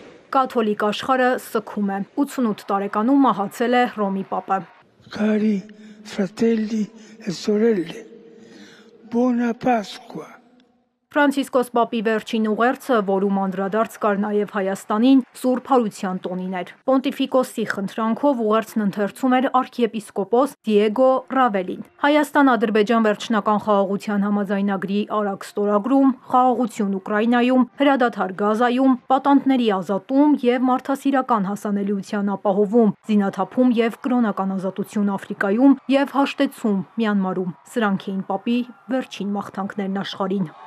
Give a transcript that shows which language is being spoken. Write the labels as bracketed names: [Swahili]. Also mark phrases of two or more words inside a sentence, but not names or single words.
[Armenian] Կաթոլիկ աշխարհը սգում է։ 88 տարեկանում մահացել է Հռոմի Պապը։ [Italian] Cari fratelli e sorelle, buona Pasqua. [Armenian] Ֆրանցիսկոս Պապի վերջին ուղերձը, որում անդրադարձ կար նաև Հայաստանին, Սուրբ Հարության տոնին էր։ Պոնտիֆիկոսի խնդրանքով ուղերձն ընթերցում էր արքիեպիսկոպոս Դիեգո Ռավելին։ Հայաստան-Ադրբեջան վերջնական խաղաղության համաձայնագրի արագ ստորագրում, խաղաղություն Ուկրաինայում, հրադադար Գազայում, պատանդների ազատում և մարդասիրական հասանելիության ապահովում, զինաթափում և կրոնական ազատություն Աֆրիկայում և հաշտեցում Մյանմարում։ Սրանք էին Պապի վերջին մաղթանքներն աշխարհին։